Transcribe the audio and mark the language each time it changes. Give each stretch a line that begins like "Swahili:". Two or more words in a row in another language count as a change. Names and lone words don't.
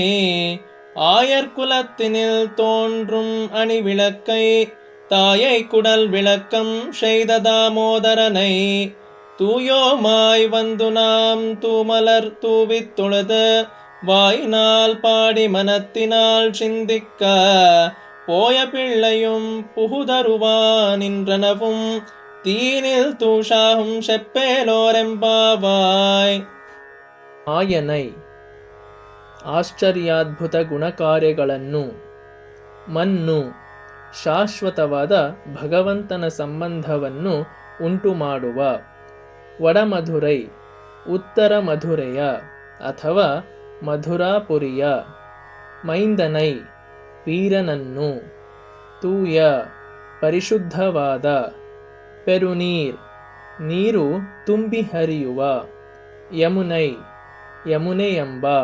Tamil: ஆயர்குலத்தினில் தோன்றும் அணி விளக்கை தாயை குடல் விளக்கம் செய்த தாமோதரனை தூயோமாய் வந்து நாம் தூமலர் தூவித் தொழுது வாயினால் பாடி மனத்தினால் சிந்திக்க போய பிள்ளையும் புகுதருவானின்றனவும் தீனில் தூஷாகும் செப்பேலೋರೆಂಬಾವಾಯ್.
Kannada: ಮಾಯನೈ ಆಶ್ಚರ್ಯಾದ್ಭುತ ಗುಣಕಾರ್ಯಗಳನ್ನು, ಮನ್ನು ಶಾಶ್ವತವಾದ ಭಗವಂತನ ಸಂಬಂಧವನ್ನು ಉಂಟುಮಾಡುವ, ವಡಮಧುರೈ ಉತ್ತರ ಮಧುರೆಯ ಅಥವಾ ಮಧುರಾಪುರಿಯ, ಮೈಂದನೈ ವೀರನನ್ನು, ತೂಯ ಪರಿಶುದ್ಧವಾದ, ಪೆರುನೀರ್ ನೀರು ತುಂಬಿ ಹರಿಯುವ, ಯಮುನೈ ಯಮುನೆಯೆಂಬ,